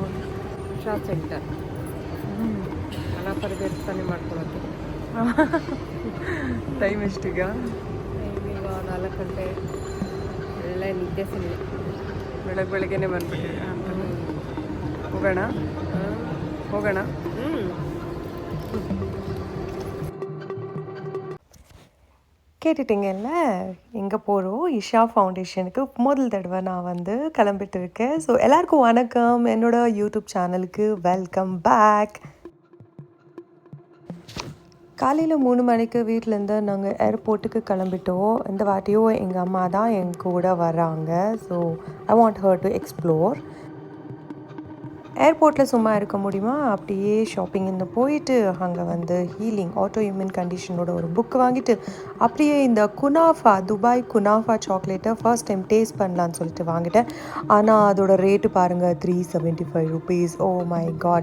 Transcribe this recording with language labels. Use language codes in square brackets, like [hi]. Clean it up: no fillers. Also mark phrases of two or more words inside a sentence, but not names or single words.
[kn] ಉಷಾ ಸೆಂಟರ್ ಹಣ ಪರಿವರ್ತನೆ ಮಾಡ್ಕೊಳ್ಳೋದು. ಟೈಮ್ ಎಷ್ಟೀಗ? ಈಗ 4 ಗಂಟೆ. ಒಳ್ಳೆ ನಿದ್ದೆ ಸಿಗಲಿ. ಬೆಳಗ್ಗೆನೇ ಬಂದ್ಬಿಟ್ಟಿದೆ ಅಂತ. ಹೋಗೋಣ ಹೋಗೋಣ. [ta] கேட்டுட்டிங்கல்ல, எங்கே போகிறோம்? இஷா ஃபவுண்டேஷனுக்கு முதல் தடவை நான் வந்து கிளம்பிட்டு இருக்கேன். ஸோ எல்லாருக்கும் வணக்கம், என்னோட யூடியூப் சேனலுக்கு [en] welcome back. [ta] காலையில் 3 மணிக்கு வீட்டிலேருந்து நாங்கள் ஏர்போர்ட்டுக்கு கிளம்பிட்டோம். இந்த வாட்டியும் எங்கள் அம்மா தான் என் கூட வராங்க. [en] So I want her to explore. [ta] ஏர்போர்ட்டில் சும்மா இருக்க முடியுமா? அப்படியே ஷாப்பிங்னு போயிட்டு அங்கே வந்து [en] healing auto immune [ta] கண்டிஷனோட ஒரு புக் வாங்கிட்டு அப்படியே இந்த குனாஃபா துபாய் குனாஃபா சாக்லேட்டை [en] first time taste [ta] பண்ணலான்னு சொல்லிட்டு வாங்கிட்டேன். ஆனால் அதோட ரேட்டு பாருங்கள், 375 ருபீஸ். [en] Oh my God!